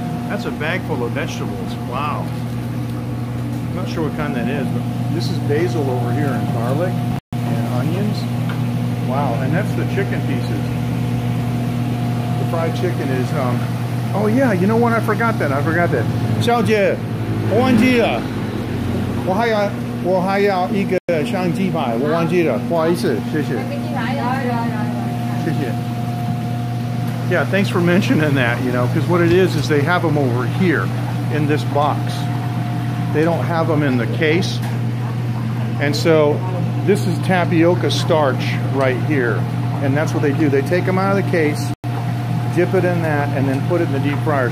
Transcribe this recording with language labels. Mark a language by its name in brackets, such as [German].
[English] That's a bag full of vegetables. Wow. I'm not sure what kind that is, but this is basil over here and garlic and onions. Wow, and that's the chicken pieces. The fried chicken is, oh yeah, you know what? I forgot that. [Chinese] 小姐，我忘记了，我还要一个香鸡排，我忘记了，不好意思，谢谢。谢谢。 [English] Yeah, thanks for mentioning that, you know, because what it is they have them over here in this box. They don't have them in the case. And so this is tapioca starch right here. And that's what they do. They take them out of the case, dip it in that, and then put it in the deep fryer.